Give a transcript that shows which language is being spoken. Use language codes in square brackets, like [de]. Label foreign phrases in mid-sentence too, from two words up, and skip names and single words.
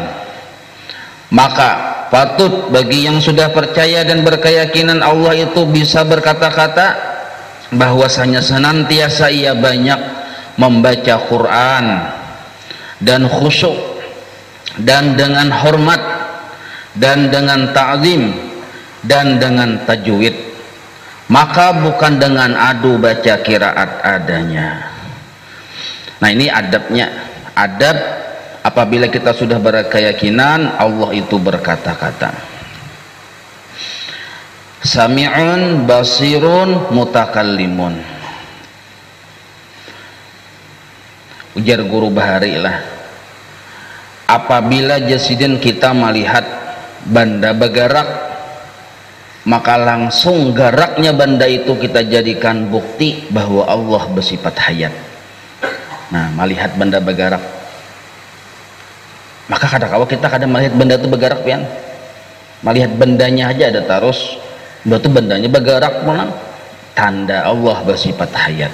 [id] Maka patut bagi yang sudah percaya dan berkeyakinan Allah itu bisa berkata-kata, bahwasanya senantiasa ia banyak membaca Quran dan khusyuk dan dengan hormat dan dengan ta'zim dan dengan tajwid, maka bukan dengan adu baca qiraat adanya. Nah, ini adabnya. Adab apabila kita sudah berkeyakinan Allah itu berkata-kata. [ar] Sami'un basirun mutakallimun. [bjn] Ujar guru Bahari lah, apabila jasidin kita melihat banda bergerak, maka langsung geraknya banda itu kita jadikan bukti bahwa Allah bersifat hayat. [id] Nah, melihat benda bergerak, maka kadang-kadang kita kadang melihat benda itu bergerak, pian. Melihat bendanya aja ada terus, berarti bendanya bergerak, pulang tanda Allah bersifat hayat.